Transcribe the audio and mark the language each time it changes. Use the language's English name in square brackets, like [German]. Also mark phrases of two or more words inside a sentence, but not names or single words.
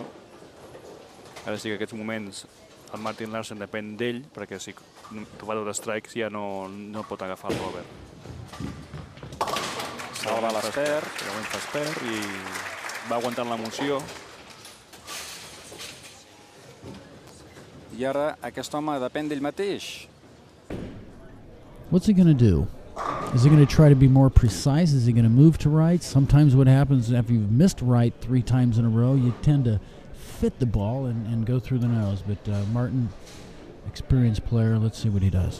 [Catalan] Ara sí que aquests moments el Martin Larsen depèn d'ell, perquè si fa 2 strikes ja no pot agafar el Robert. Salva l'Ester. Realment fa espert i va aguantant l'emoció. I ara aquest home depèn d'ell mateix. [English] What's he going to do? Is he going to try to be more precise? Is he going to move to right? Sometimes what happens after you've missed right 3 times in a row, you tend to fit the ball and go through the nose. But Martin, experienced player, let's see what he does.